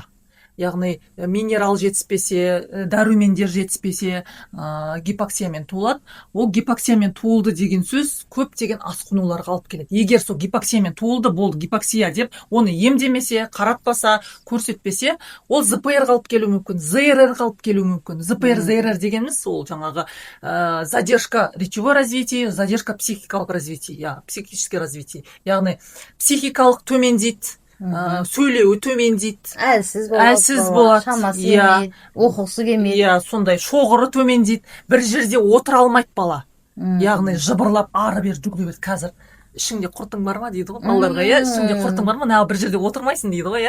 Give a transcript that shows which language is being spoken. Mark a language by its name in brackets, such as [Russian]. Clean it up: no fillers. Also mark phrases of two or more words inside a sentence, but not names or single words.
[Kazakh] Яғни минерал жетіспесе, дәрумендер жетіспесе, гипоксиямен туылады. Ол гипоксиямен туылды деген сөз көптеген асқынуларға алып келеді. Егер сол гипоксиямен туылды, болды гипоксия деп, оны емдемесе, қаратпаса, көрсетпесе, ол ЗПР қалып келуі мүмкін, ЗРР қалып келуі мүмкін. [Russian] ЗПР, ЗРР [Kazakh] дегеніміз ол жаңағы [Russian] задержка речевой развитие, задержка психикалық развитие, психическое развитие. [Kazakh] Яғни психикалық төмендейді, сөйлеуі төмендейді, әлсіз болады, шамасы келмейді, оқығысы келмейді, сондай шоғыры төмендейді, бір жерде отыра алмайды бала, яғни жыбырлап ары бері жүгіре береді. Қазір ішіңде құртың бар ма дейді ғой балаларға, ішіңде құртың бар ма, бір жерде отырмайсың дейді ғой.